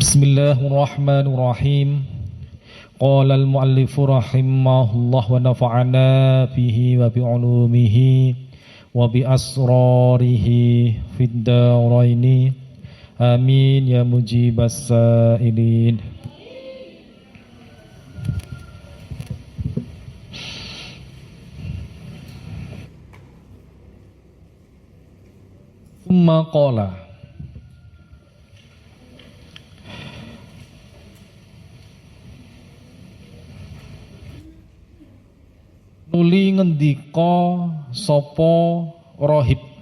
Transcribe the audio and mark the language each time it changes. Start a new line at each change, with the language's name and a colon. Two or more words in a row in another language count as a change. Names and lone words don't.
Arabic: بسم الله الرحمن الرحيم. قال المؤلف رحمه الله ونفعنا به وبعلومه وبأسراره في الدارين. آمين يا مجيب السائلين. ثم قال,
Javanese: nuli ngendika sapa rahib,